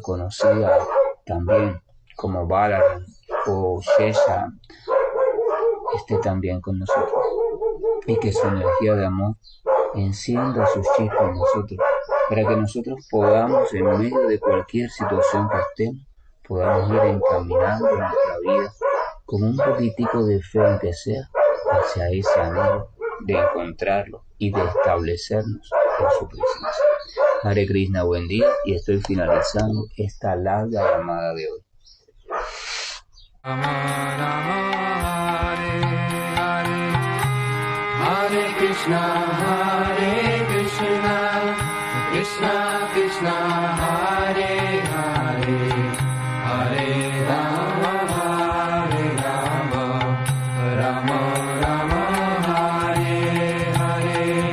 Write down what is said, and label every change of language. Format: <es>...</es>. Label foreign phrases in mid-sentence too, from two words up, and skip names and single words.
<es>conocida también como Balaram o Shesha, esté también con nosotros y que su energía de amor encienda sus chispas en nosotros para que nosotros podamos, en medio de cualquier situación que estemos, podamos ir encaminando nuestra vida con un poquitico de fe, aunque sea, hacia ese anhelo de encontrarlo y de establecernos en su presencia.</es> <sa>हरे कृष्ण,</sa> <es>buen día, y estoy finalizando esta larga llamada de hoy.</es> <sa>हरे कृष्ण, कृष्ण कृष्ण, हरे हरे, हरे राम, राम राम, हरे हरे.</sa>